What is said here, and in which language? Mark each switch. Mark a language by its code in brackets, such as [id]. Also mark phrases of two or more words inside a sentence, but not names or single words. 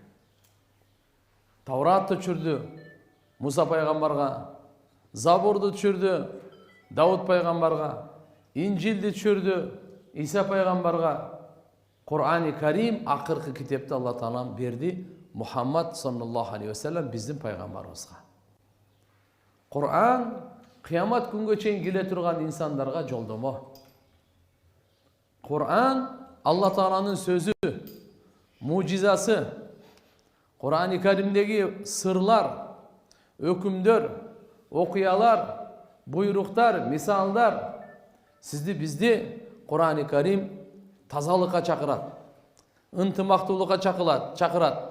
[ky] Тавратты түшүрдү Муса пайгамбарга, Забурду түшүрдү Дауд пайгамбарга, Инжилди түшүрдү Иса пайгамбарга. Кур'ани Карим акыркы китепти Алла Таалам берди Мухаммад [ar] صلى الله عليه وسلم [ky] биздин пайгамбарыбызга. Кур'ан кыямат күнгө чейин келе турган инсандарга жолдомо. Кур'ан Алла Тааланын сөзү, мужизасы. Кур'ани Каримдеги сырлар, өкүмдөр, окуялар, буйруктар, мисалдар сизди бизди Кур'ани Карим тазалыкка чакырат, ынтымактуулукка чакырат.